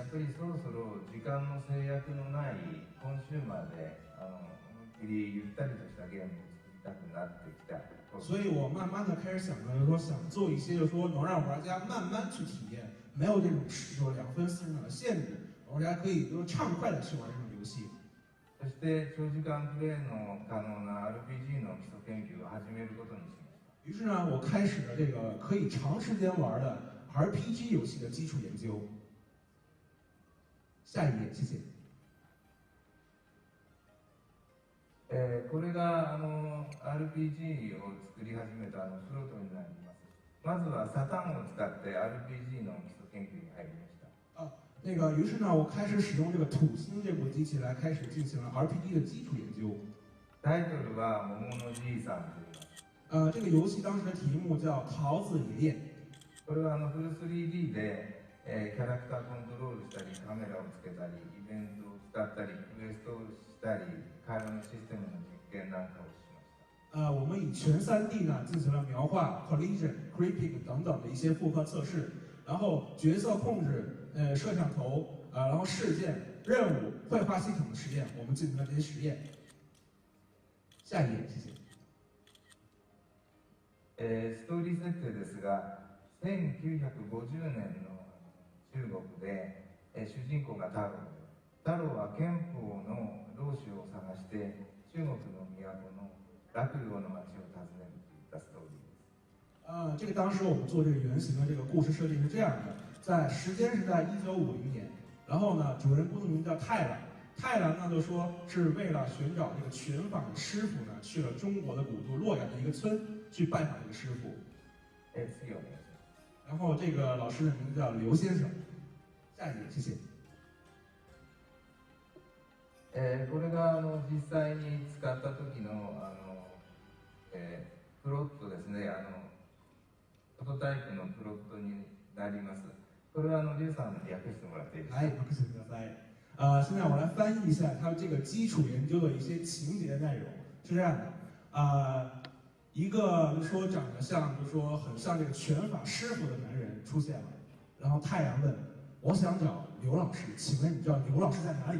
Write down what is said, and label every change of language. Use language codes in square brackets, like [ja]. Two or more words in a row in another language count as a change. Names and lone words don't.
[ja] やっぱりそろそろ時間の制約のないコンシューマーで思いっきりゆったりとしたゲームを作りたくなってきた。 [zh] 所以我慢慢的开始想想做一些能让玩家慢慢去体验，没有这种2分40秒的限制。玩家可以畅快的去玩这种游戏。 [ja] そして長時間プレイの可能な RPG の基礎研究を始めることにしました。 [zh] 于是呢，我开始了这个可以长时间玩的 RPG 游戏的基础研究。下一页，谢谢。 [ja] これがRPG を作り始めたプロトになります。まずはサタンを使って RPG の基礎研究に入りました。 [zh] 于是呢，我开始使用这个土星这部机器来开始进行了 RPG 的基础研究。 [ja] タイトルは桃のじいさんと言います。 [zh] 这个游戏当时的题目叫桃子爷爷。 [ja] これはフル 3D で、キャラクターコントロールしたり、カメラをつけたり、イベントを使ったり、クエストをしたり、会話のシステムの実験なんかをしました。 [zh] 我们以全 3D 呢进行了描画、 [en] collision、creeping [zh] 等等的一些复刻测试，然后角色控制、摄像头然后事件、任务、绘画系统的实验，我们进行了这些实验。下一页，谢谢。 [ja] ストーリー設定ですが、1950年の中国で、主人公が太郎で、太郎は憲法の老子を探して中国の都の洛陽の町を訪ねるといったストーリーです。 [zh] 这个当时我们做这个原型的这个故事设定是这样的，时间是在1950年，然后呢，主人公的名字叫太郎。太郎呢就说是为了寻找这个拳法的师傅呢，去了中国的古都洛阳的一个村去拜访这个师傅。 [ja] 次お願いします。 [zh] 然后这个老师的名字叫刘先生。下一页，谢谢。 [ja] これが実際に使った時のプロットですね。プロトタイプのプロットになります。これは劉さんに訳してもらっていいですか？来，訳してください。 [zh] 现在我来翻译一下他这个基础研究的一些情节内容。是这样的，一个就说长得像，就说很像这个拳法师傅的男人出现了，然后太阳问：“我想找刘老师，请问你知道刘老师在哪里吗？”